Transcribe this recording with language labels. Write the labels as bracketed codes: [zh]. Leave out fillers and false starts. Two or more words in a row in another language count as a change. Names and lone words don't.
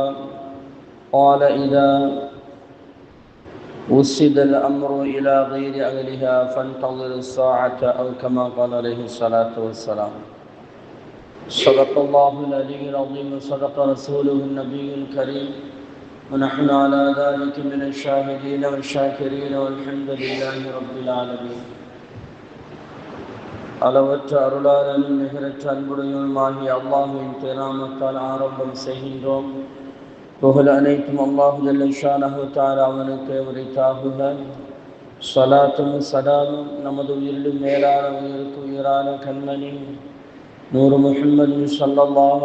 [ar] قال: إذا وسد الأمر إلى غير أهلها فانتظروا الساعة، أو كما قال عليه الصلاة والسلام. صدق الله العلي العظيم وصدق رسوله النبي الكريم، ونحن على ذلك من الشاهدين والشاكرين والحمد لله رب العالمين. [ta] அளவற்ற அருளாளனும் நிகரற்ற அன்புடையவனுமாகிய அல்லாஹ்வின் திருநாமத்தால் ஆரம்பம் செய்கின்றோம். புகழ் அனைத்தும் [ar] الله جل شأنه تعالى [ta] அவனுக்கு உரித்தாகுக. ஸலாத்தும் ஸலாமும் நமது உயிரிலும் மேலான உயிருக்கு உயிரான கண்மணி நூறு முஹம்மது ஸல்லல்லாஹு